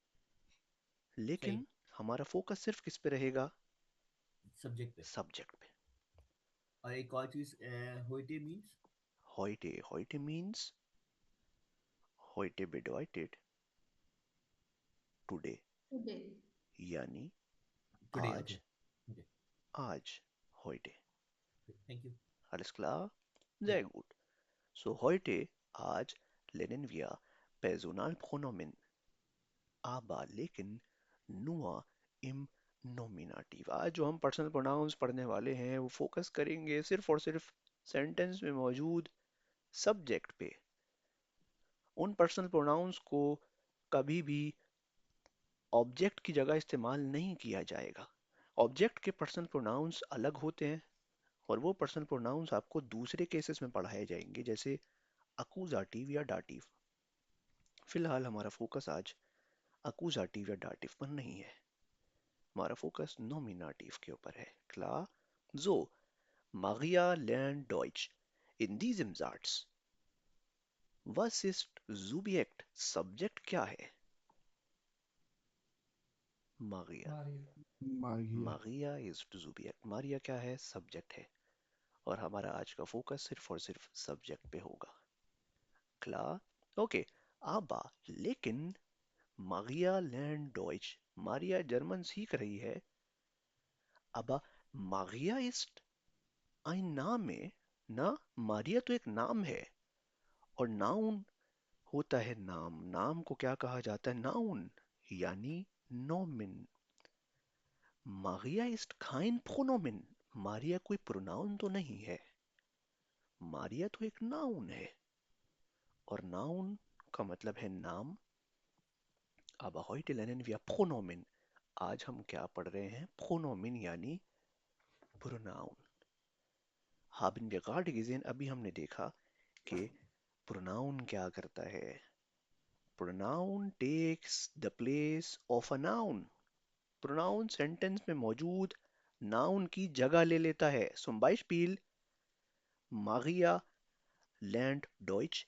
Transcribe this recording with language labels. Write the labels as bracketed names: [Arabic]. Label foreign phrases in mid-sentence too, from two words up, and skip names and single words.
[Urdu] صحیح. لیکن ہمارا فوکس صرف کس پہ رہے گا? سبجیکٹ پہ. سبجیکٹ پہ. اور ایک اور چیز, होइटे मीन्स [German] heute, heute means heute bedeutet today, [English] today. [Urdu] یعنی [English] today, okay [Urdu] آج, ओके, آج, [German] heute। [English] Thank you. [German] Alles klar? [Urdu] या [German] Sehr gut. So heute, आज lernen wir Personalpronomen, aber लेकिन nur im Nominativ। [Urdu] آج جو ہم [English] personal pronouns [Urdu] پڑھنے والے ہیں وہ فوکس کریں گے صرف اور صرف سینٹینس میں موجود سبجیکٹ پہ. उन [English] personal pronouns [Urdu] کو کبھی بھی آبجیکٹ کی جگہ استعمال نہیں کیا جائے گا. آبجیکٹ کے [English] personal pronouns [Urdu] الگ ہوتے ہیں اور وہ [English] personal pronouns [Urdu] آپ کو دوسرے کیسز میں پڑھائے جائیں گے، جیسے اکوزاٹیو یا ڈاٹیو. فی الحال ہمارا فوکس آج اکوزاٹیو یا ڈاٹیو پر نہیں ہے، ہمارا فوکس نومیناٹیو کے اوپر ہے. [German] Klar? So, Maria lernt Deutsch. In diesem Satz, was ist Subjekt? [Urdu] Subject क्या है? [German] Maria. मागिया। Maria ist Subjekt. [Urdu] Maria کیا ہے؟ سبجیکٹ ہے. اور ہمارا آج کا فوکس صرف اور صرف سبجیکٹ پہ ہوگا. [German] Klar? Okay. Aber, लेकिन Maria lernt Deutsch. [Urdu] Maria جرمن سیکھ رہی ہے. [German] Aber Maria ist ein Name, [Urdu] نا، Maria تو ایک نام ہے اور ناؤن ہوتا ہے نام. نام کو کیا کہا جاتا ہے؟ ناؤن، یعنی نومن. [German] Maria ist kein Pronomen। [Urdu] ماریا کوئی پروناؤن تو نہیں ہے، ماریا تو ایک ناؤن ہے اور ناؤن کا مطلب ہے نام. [German] अब heute lernen wir Pronomen। [Urdu] آج ہم کیا پڑھ رہے ہیں؟ Pronomen یعنی پروناؤن. [German] haben wir gerade gesehen, [Urdu] ابھی ہم نے دیکھا کہ پروناؤن کیا کرتا ہے. [English] Pronoun takes the place of a noun. [Urdu] پروناؤن سینٹینس میں موجود ناؤن کی جگہ لے لیتا ہے. [German] Zum Beispiel Maria lernt Deutsch।